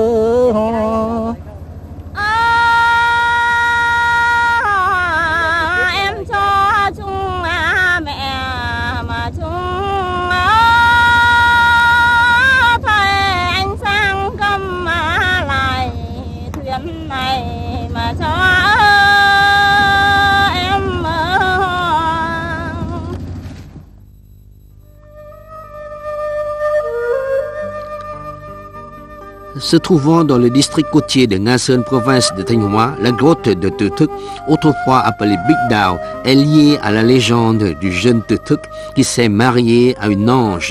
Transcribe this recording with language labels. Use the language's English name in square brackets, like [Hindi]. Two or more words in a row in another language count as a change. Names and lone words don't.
[Vietnamese] em cho chung mẹ mà chung thầy anh sang cầm lại thuyền này mà cho [French] Se trouvant dans le district côtier de Nga Sơn, province de Thanh Hóa, la grotte de Tử Thức, autrefois appelée Big Dao, est liée à la légende du jeune Tử Thức qui s'est marié à une ange.